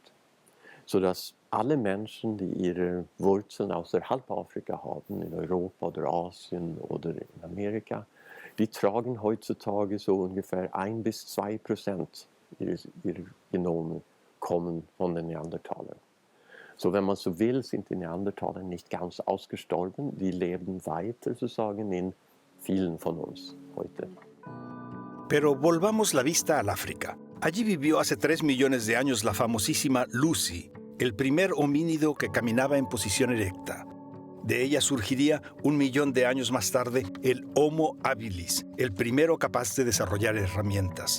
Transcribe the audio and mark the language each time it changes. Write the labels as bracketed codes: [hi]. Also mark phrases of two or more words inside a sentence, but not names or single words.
[de] Sodass alle Menschen, die ihre Wurzeln außerhalb Afrika haben, in Europa oder Asien oder in Amerika, die tragen heutzutage so ungefähr 1-2% ihrer Genome kommen von den Neandertalern. So, wenn man so will, sind die Neandertaler nicht ganz ausgestorben, die leben weiter sozusagen in vielen von uns heute. [es] Pero volvamos la vista al África. Allí vivió hace 3 millones de años la famosísima Lucy, el primer homínido que caminaba en posición erecta. De ella surgiría 1 millón de años más tarde el Homo habilis, el primero capaz de desarrollar herramientas.